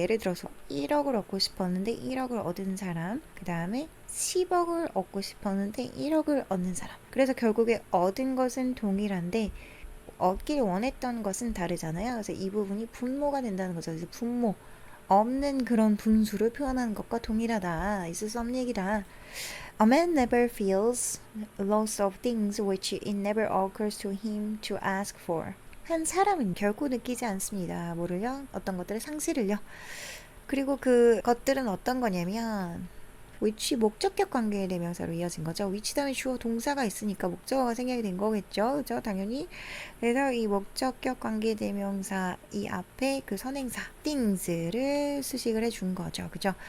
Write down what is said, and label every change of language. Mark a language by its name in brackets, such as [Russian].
[Korean] 예를 들어서 1억을 얻고 싶었는데 1억을 얻은 사람 그 다음에 10억을 얻고 싶었는데 1억을 얻는 사람 그래서 결국에 얻은 것은 동일한데 얻길 원했던 것은 다르잖아요. 그래서 이 부분이 분모가 된다는 거죠. 그래서 분모 없는 그런 분수를 표현하는 것과 동일하다. 있을 수 없는 얘기다. [English] A man never feels loss of things which it never occurs to him to ask for. [Korean] 한 사람은 결코 느끼지 않습니다. 뭐를요? 어떤 것들의 상실을요. 그리고 그 것들은 어떤 거냐면 which 목적격 관계의 대명사로 이어진 거죠. which 다음에 주어 동사가 있으니까 목적어가 생략이 된 거겠죠. 그죠? 당연히. 그래서 이 목적격 관계 대명사 이 앞에 그 선행사 things를 수식을 해준 거죠. 그죠?